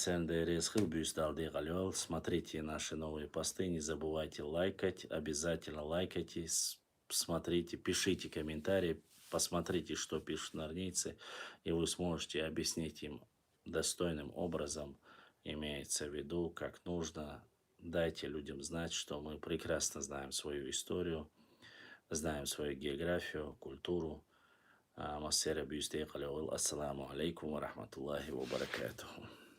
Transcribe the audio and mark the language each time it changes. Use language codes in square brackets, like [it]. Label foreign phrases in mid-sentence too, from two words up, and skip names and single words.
[ru] Смотрите наши новые посты, не забывайте лайкать, обязательно лайкайте, смотрите, пишите комментарии, посмотрите, что пишут норнийцы, и вы сможете объяснить им достойным образом, имеется в виду, как нужно. Дайте людям знать, что мы прекрасно знаем свою историю, знаем свою географию, культуру. Массера бюстейкалеул. [ar] السلام عليكم ورحمة الله وبركاته.